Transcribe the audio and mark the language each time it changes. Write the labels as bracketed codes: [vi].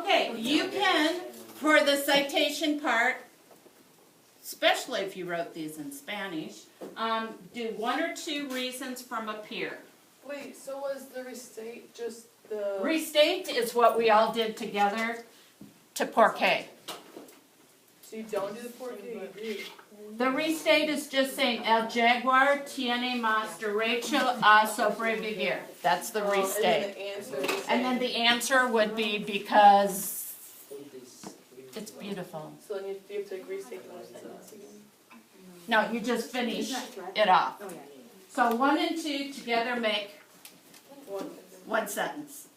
[en] Okay, you can, for the citation part, especially if you wrote these in Spanish, do 1 or 2 reasons from a peer. Wait, so was the restate just the... Restate is what we all did together to porque. So you don't do the porque, you do? The restate is just saying, [es] el jaguar tiene más derecho a sobrevivir. [en] That's the restate. And then the answer would be because it's beautiful. So then you have to restate the whole sentence again? No, you just finish it off. So 1 and 2 together make One. 1 sentence.